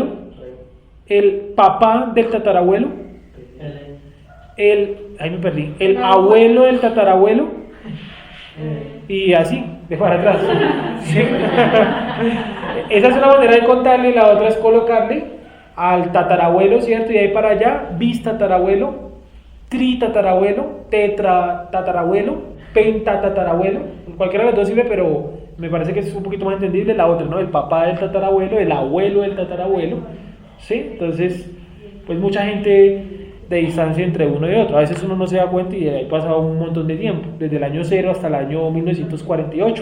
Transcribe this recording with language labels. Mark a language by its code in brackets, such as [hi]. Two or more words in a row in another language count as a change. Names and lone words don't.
[es] El papá del tatarabuelo. Ahí me perdí. El abuelo del tatarabuelo. Y así, de para atrás. ¿Sí? Esa es una manera de contarle, la otra es colocarle al tatarabuelo, ¿cierto? Y ahí para allá, bistatarabuelo, tritatarabuelo, tetratatarabuelo, pentatatarabuelo. Cualquiera de las dos sirve, pero me parece que es un poquito más entendible la otra, ¿no? El papá del tatarabuelo, el abuelo del tatarabuelo, ¿sí? Entonces, pues mucha gente de distancia entre uno y otro. A veces uno no se da cuenta y ahí pasa un montón de tiempo, desde el año 0 hasta el año 1948.